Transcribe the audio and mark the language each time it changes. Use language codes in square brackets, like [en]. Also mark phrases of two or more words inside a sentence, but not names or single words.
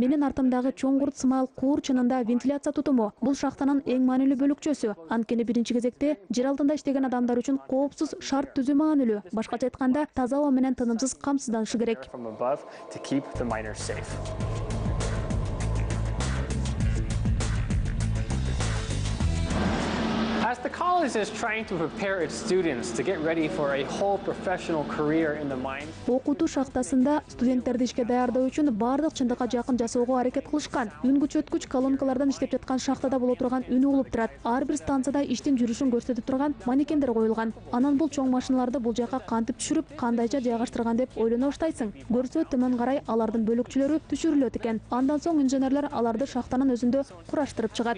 [ky] Менин артымдагы чоң курт сымал куур чынында вентиляция тутуму. Бул шахтанын эң маанилүү бөлүкчөсү. Анткени биринчи кезекте жер алдында иштеген адамдар үчүн коопсуз шарт түзүү маанилүү. Башкача айтканда, таза аба менен тынымсыз камсызданышы керек. [en] From above to keep the miners safe. As the college is trying to prepare its students to get ready for a whole professional career in the mine. [ky] Окутуу шахтасында студенттерди ишке даярдоо үчүн бардык чындыкка жакын жасоого аракет кылышкан. Үн күчөткүч колонкалардан иштеп жаткан шахтада боло турган үн угулуп турат. Ар бир станцияда иштин жүрүшүн көрсөтүп турган манекендер коюлган. Анан бул чоң машиналарды бул жака кантип түшүрүп, кандайча жайгаштырган деп ойлоно баштайсың. Көрсө төмөн карай алардын бөлүкчөлөрү түшүрүлөт экен. Андан соң инженерлер аларды шахтанын өзүндө кураштырып чыгат.